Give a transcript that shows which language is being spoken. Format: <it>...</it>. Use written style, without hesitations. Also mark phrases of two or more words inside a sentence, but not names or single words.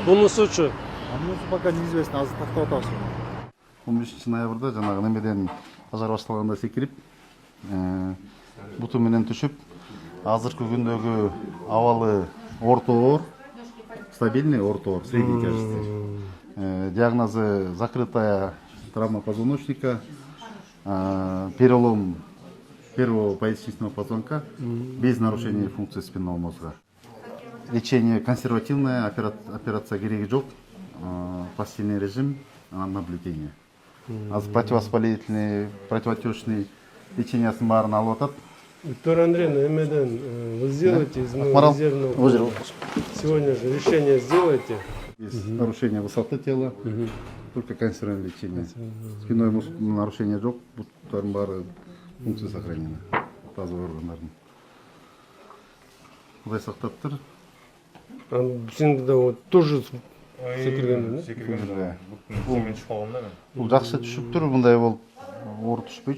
<ky>Бунусучу? Анысы пока неизвестно, азыр тактап атабыз. 15 ноябрда жанагы немеден пожар башталганда секирип, буту менен түшүп, азыркы күндөгү абалы ортоор, стабильный ортоор,</ky> <ru>средней тяжести. Диагнозы закрытая травма позвоночника, перелом первого поясничного позвонка без нарушения функции спинного мозга. Лечение консервативное, операция</ru> <ky>кереги жок,</ky> <ru>постельный режим, наблюдение. Противовоспалительный, противоотечный лечение</ru> <ky>баарын алып атат.</ky> <ru>Виктория Андреевна, эмеден вы сделаете из резервного сегодня же решение сделайте. Без нарушения высоты тела, только консервативное лечение. Спиной нарушение</ru> <ky>жок, буттардын баары</ky> <ru>функция сохранена.</ru> <ky>Тазовый органдардын. Кудай сактаптыр. Сен да тоже секирген, Бул жакшы түшүптүр, мындай болуп оор түшпөйчү.</ky>